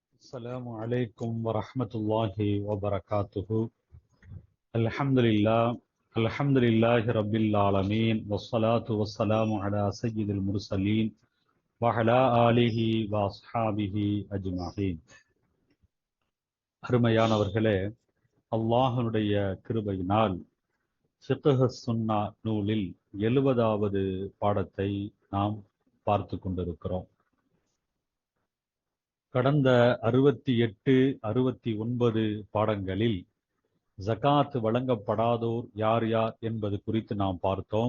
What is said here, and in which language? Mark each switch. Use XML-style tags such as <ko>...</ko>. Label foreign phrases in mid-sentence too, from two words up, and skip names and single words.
<ar>السلام عليكم ورحمة الله وبركاته. الحمد لله رب العالمين والصلاة والسلام على سيد المرسلين وعلى آله وأصحابه أجمعين.</ar> <ta>அருமையானவர்களே, அல்லாஹ்வுடைய கிருபையினால் ஃபிக்ஹ் சுன்னா நூலில் 70வது பாடத்தை நாம் பார்த்து கொண்டிருக்கிறோம். கடந்த 68, 69 பாடங்களில் ஜகாத் வழங்கப்படாதோர் யார் யார் என்பது குறித்து நாம் பார்த்தோம்.</ta>